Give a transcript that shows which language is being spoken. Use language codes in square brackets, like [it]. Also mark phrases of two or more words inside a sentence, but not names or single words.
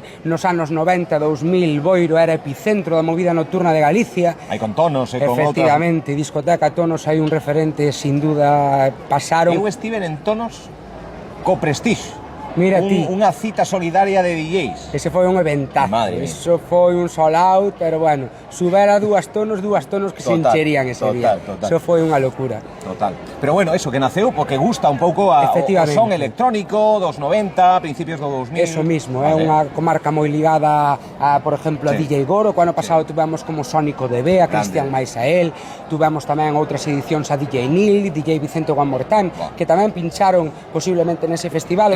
[gl] Nos anos 90, 2000, Boiro era epicentro da movida nocturna de Galicia. Hai con Tonos e con outras. Efectivamente, discoteca Tonos hai un referente, [es] sin duda, [gl] pasaron. Eu estive en Tonos co Prestige. Mira ti. Unha cita solidaria de DJs. Ese foi un eventazo. [es] Madre mía. [gl] Eso foi un [en] sold out, [gl] pero bueno, subera dúas tonos que se encherían ese día. Eso foi unha locura. Total. Pero bueno, eso que naceu porque gusta un pouco o son electrónico dos 90, principios do 2000. [es] Eso mismo, [gl] é unha comarca moi ligada a, por exemplo, a DJ Goro. O ano pasado tuvemos como Sónico DB, a Cristian Maisael, tuvemos tamén outras edicións a DJ Neil, DJ Vicente One More Time, que tamén pincharon posiblemente nese festival.